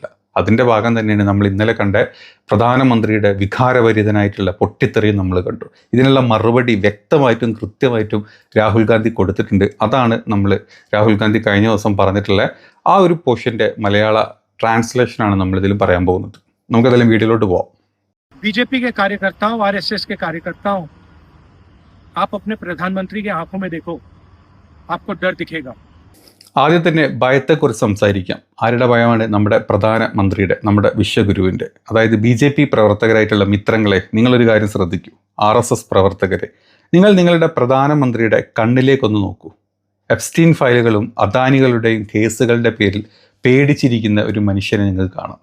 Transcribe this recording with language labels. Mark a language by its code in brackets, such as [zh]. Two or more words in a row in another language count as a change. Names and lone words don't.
[ml] അതിൻ്റെ ഭാഗം തന്നെയാണ് നമ്മൾ ഇന്നലെ കണ്ട പ്രധാനമന്ത്രിയുടെ വികാരഭരിതനായിട്ടുള്ള പൊട്ടിത്തെറിയും നമ്മൾ കണ്ടു. ഇതിനുള്ള മറുപടി വ്യക്തമായിട്ടും കൃത്യമായിട്ടും രാഹുൽ ഗാന്ധി കൊടുത്തിട്ടുണ്ട്. അതാണ് നമ്മൾ രാഹുൽ ഗാന്ധി കഴിഞ്ഞ ദിവസം പറഞ്ഞിട്ടുള്ള ആ ഒരു പോർഷൻ്റെ മലയാള ട്രാൻസ്ലേഷനാണ് നമ്മളിതിലും പറയാൻ പോകുന്നത്. നമുക്കതെല്ലാം വീഡിയോയിലോട്ട് പോവാം. [hi] BJP के कार्यकर्ताओं, RSS के कार्यकर्ताओं, आप अपने प्रधानमंत्री की आंखों में देखो, आपको डर दिखेगा. [ml] ആദ്യം തന്നെ ഭയത്തെക്കുറിച്ച് സംസാരിക്കാം. ആരുടെ ഭയമാണ്? നമ്മുടെ പ്രധാനമന്ത്രിയുടെ, നമ്മുടെ വിശ്വഗുരുവിൻ്റെ. അതായത് BJP പ്രവർത്തകരായിട്ടുള്ള മിത്രങ്ങളെ, നിങ്ങളൊരു കാര്യം ശ്രദ്ധിക്കൂ. RSS പ്രവർത്തകരെ, നിങ്ങളുടെ പ്രധാനമന്ത്രിയുടെ കണ്ണിലേക്കൊന്ന് നോക്കൂ. എപ്സ്റ്റീൻ ഫയലുകളും അദാനികളുടെയും കേസുകളുടെ പേരിൽ പേടിച്ചിരിക്കുന്ന ഒരു മനുഷ്യനെ നിങ്ങൾക്ക് കാണാം.